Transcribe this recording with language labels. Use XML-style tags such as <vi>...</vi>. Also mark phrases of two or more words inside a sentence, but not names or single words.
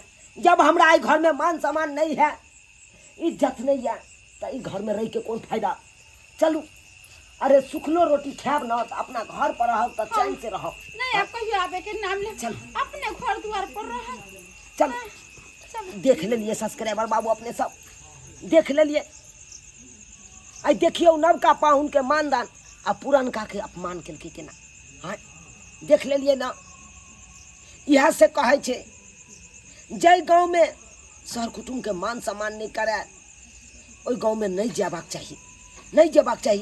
<mai>जब हमरा आई घर में मान सम्मान नहीं है इज्जत नहीं है तो ई घर में रह के कौन फायदा। चलू अरे सुखलो रोटी खाब ना तो अपना घर पर रहो तो चैन से रहो। नहीं आप कहियो आबे के नाम ले चल अपने घर द्वार पर रह। चल देख ले लिए सब्सक्राइबर बाबू अपने सब देख ले लिए। आई देखियो नवका पाहुन के मानदान आ पुरनका के अपमान केलकै केना। हाँ देख ले लिए ना यह से कहे छे जय गाँव में सर कुटुम के मान सम्मान नहीं करे ओई गाँव में नहीं जेबाक चाहिए नहीं जेबाक चाहिए।</mai>